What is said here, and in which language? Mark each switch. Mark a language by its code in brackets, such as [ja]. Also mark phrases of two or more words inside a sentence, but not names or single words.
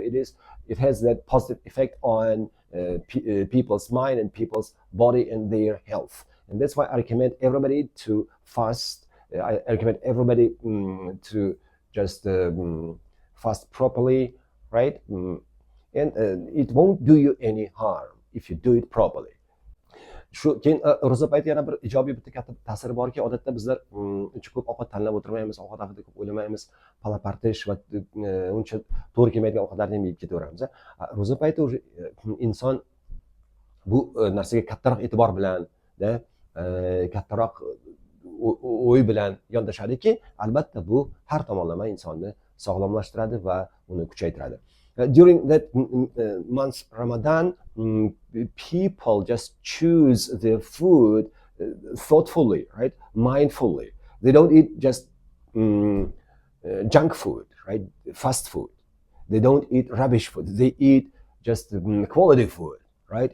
[en] It has that positive effect on people's mind and people's body and their health. And that's why I recommend everybody to fast. I recommend everybody to just fast properly, right? And it won't do you any harm if you do it properly. [uz] Shu keyin ro'za payti yana bir ijobiy bitta katta ta'siri borki, odatda bizlar uncha ko'p ovqat tanlab o'tirmaymiz, ovqat haqida ko'p o'ylamaymiz, palapartish va uncha to'g'ri kelmaydigan ovqatlarni ham yeb ketaveramiz. Ro'za payti inson bu narsaga kattaroq e'tibor bilan, kattaroq o'y bilan yondashadiki, albatta bu har tomonlama insonni sog'lomlashtiradi va uni kuchaytiradi. [en] During that month Ramadan, people just choose their food thoughtfully, right? Mindfully. They don't eat just junk food, right? Fast food. They don't eat rubbish food. They eat just quality food, right?